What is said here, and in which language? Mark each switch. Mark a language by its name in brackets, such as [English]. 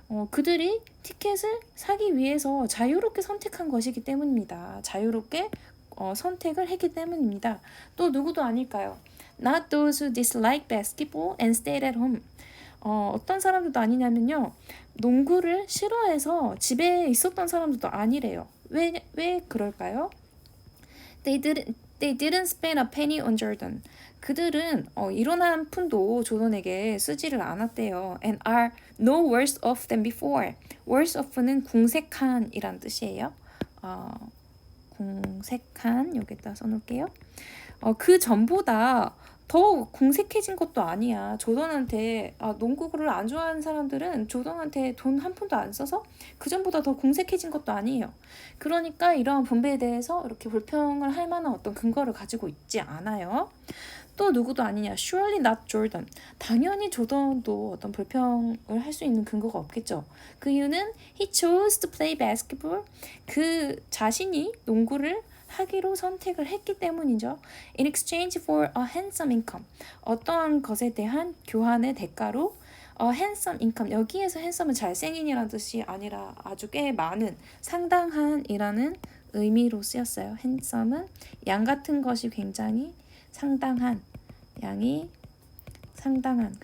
[Korean] 그들이 티켓을 사기 위해서 자유롭게 선택한 것이기 때문입니다. 자유롭게 선택을 했기 때문입니다. 또 누구도 아닐까요? [English] Not those who dislike basketball and stayed at home. [Korean] 어떤 사람들도 아니냐면요. 농구를 싫어해서 집에 있었던 사람들도 아니래요. 왜 그럴까요? [English] They didn't spend a penny on Jordan. [Korean] 그들은 이론 한 푼도 조던에게 쓰지를 않았대요. [English] And are no worse off than before. Worse off [Korean] 는 궁색한이란 뜻이에요. 궁색한 여기다 써놓을게요. 그 전보다 더 궁색해진 것도 아니야. 조던한테 농구를 안 좋아하는 사람들은 조던한테 돈 한 푼도 안 써서 그 전보다 더 궁색해진 것도 아니에요. 그러니까 이러한 분배에 대해서 이렇게 불평을 할 만한 어떤 근거를 가지고 있지 않아요. 또 누구도 아니냐. [English] Surely not Jordan. [Korean] 당연히 조던도 어떤 불평을 할 수 있는 근거가 없겠죠. 그 이유는 [English] he chose to play basketball. [Korean] 그 자신이 농구를 하기로 선택을 했기 때문이죠. [English] In exchange for a handsome income. [Korean] 어떠한 것에 대한 교환의 대가로 [English] handsome income. [Korean] 여기에서 handsome은 잘생긴이라는 뜻이 아니라 아주 꽤 많은, 상당한이라는 의미로 쓰였어요. handsome은 양 같은 것이 굉장히 상당한, 양이 상당한.